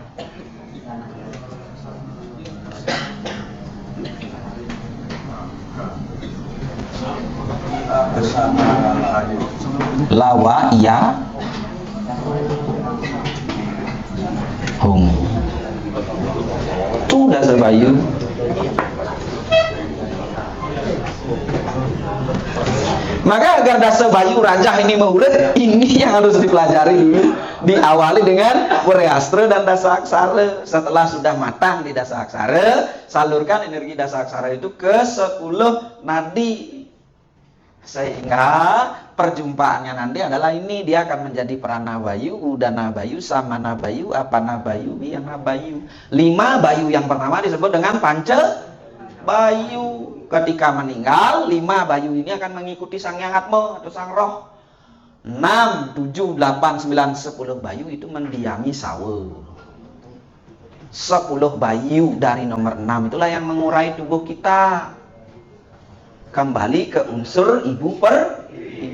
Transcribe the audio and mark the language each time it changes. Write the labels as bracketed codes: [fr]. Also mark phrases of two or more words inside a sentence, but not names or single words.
[id] Lawa ya hum. Itu dasar bayu. Maka agar dasa bayu rajah ini maulet, ini yang harus dipelajari dulu. Diawali dengan Wreastra dan dasa aksara. Setelah sudah matang di dasa aksara, salurkan energi dasa aksara itu ke 10 nadi. Sehingga perjumpaannya nanti adalah ini, dia akan menjadi prana bayu, udana bayu, samana bayu, apana bayu, wiyana bayu. 5 bayu yang pertama disebut dengan panca bayu. Ketika meninggal, 5 bayu ini akan mengikuti sang yang atma atau sang roh. 6, 7, 8, 9, 10 bayu itu mendiami sawa. 10 bayu dari nomor 6 itulah yang mengurai tubuh kita kembali ke unsur ibu pertiwi.